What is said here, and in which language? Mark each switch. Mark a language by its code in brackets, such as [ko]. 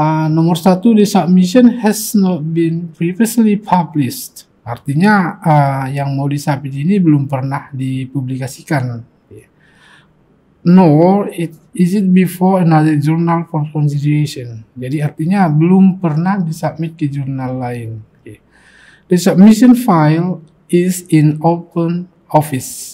[id] Nomor 1, [en] the submission has not been previously published. [id] Artinya yang mau disubmit ini belum pernah dipublikasikan. [en] Nor is it before another journal for consideration. [id] Jadi artinya belum pernah disubmit ke jurnal lain. [en] The submission file is in open office.